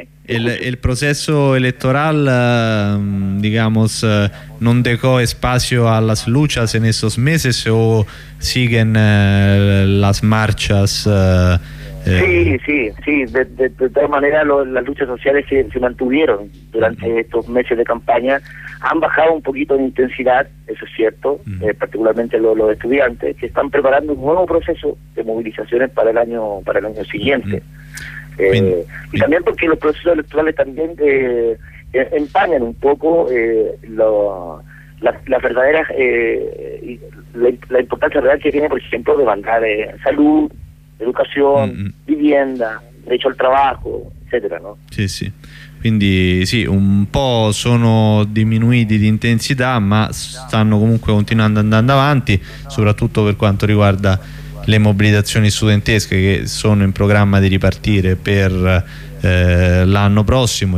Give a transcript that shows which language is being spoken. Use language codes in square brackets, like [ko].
[it] Il processo elettorale, [es] digamos, [it] non decò spazio alla lucha in [es] esos meses, o siguen las marchas? De todas maneras, las luchas sociales se mantuvieron durante estos meses de campaña. Han bajado un poquito de intensidad, eso es cierto, particularmente los estudiantes, que están preparando un nuevo proceso de movilizaciones para el año siguiente. Y también porque los procesos electorales también empañan un poco la importancia real que tiene, por ejemplo, de mandar salud, educación, vivienda, derecho al trabajo, etcétera, ¿no? Sí, sí. [it] Quindi sì, un po' sono diminuiti di intensità, ma stanno comunque continuando andando avanti, soprattutto per quanto riguarda le mobilitazioni studentesche, che sono in programma di ripartire per l'anno prossimo.